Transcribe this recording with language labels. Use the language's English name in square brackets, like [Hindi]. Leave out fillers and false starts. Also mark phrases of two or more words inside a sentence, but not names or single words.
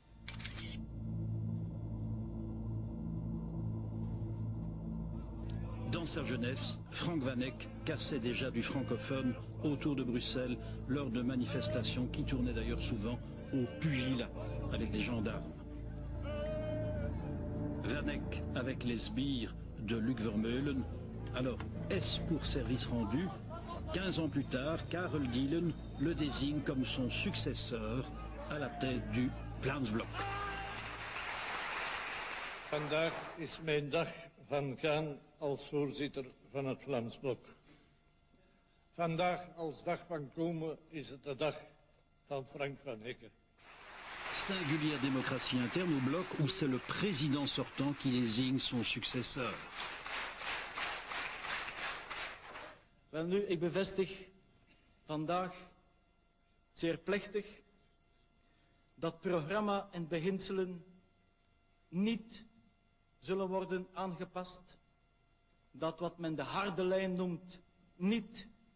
[French] Dans sa jeunesse, Frank Van Eck cassait déjà du francophone autour de Bruxelles lors de manifestations qui tournaient d'ailleurs souvent au pugilat avec des gendarmes. Van Eck avec les sbires de Luc Vermeulen. Alors, est-ce pour service rendu? 15 ans plus tard, Karel Dielen le désigne comme son successeur à la tête du Vlaams Blok. [Dutch] Vandaag is mijn dag van gaan als voorzitter van het Vlaams Blok. Vandaag als dag van komen is het de dag van Frank Van Eck. [French] Singulière démocratie interne au bloc où c'est le président sortant qui désigne son successeur. [Dutch] Wel nu, ik bevestig vandaag zeer plechtig dat programma en beginselen niet zullen worden aangepast. Dat wat men de harde lijn noemt, niet